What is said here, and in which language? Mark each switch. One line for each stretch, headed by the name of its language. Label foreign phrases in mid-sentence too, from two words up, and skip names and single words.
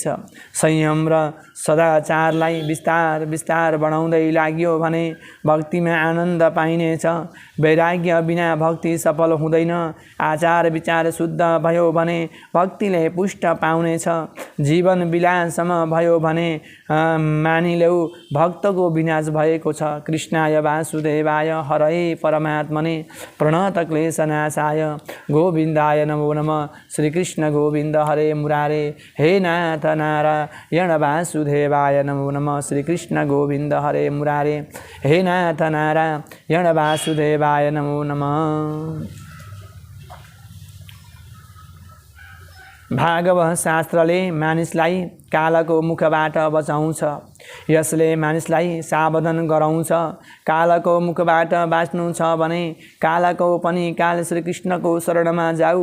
Nepali: संयम र सदाचारलाई बिस्तार बिस्तार बढाउँदै लाग्यो भने भक्तिमा आनन्द पाइनेछ। वैराग्य बिना भक्ति सफल हुँदैन। आचार विचार शुद्ध भयो भने भक्तिले पुष्ट पाउनेछ। जीवन विलाससम्म भयो भने मानिलेऊ भक्तको विनाश भएको छ।
Sanskrit: कृष्णाय वासुदेवाय हरे परमात्मने प्रणतक्लेशनाशाय गोविन्दाय नमो नमः। श्रीकृष्ण गोविन्द हरे मुरारे हे नाथ नारायण वासुदेवाय नमो नमः। श्रीकृष्ण गोविन्द हरे मुरारे हे नाथ नारायण वासुदेवाय नमो नमः।
Nepali: भागवत शास्त्रले मानिसलाई कालको मुखबाट बचाउँछ। यसले मानिसलाई सावधान गराउँछ। कालको मुखबाट बाँच्नु छ भने कालको पनि काल श्रीकृष्णको शरणमा जाऊ।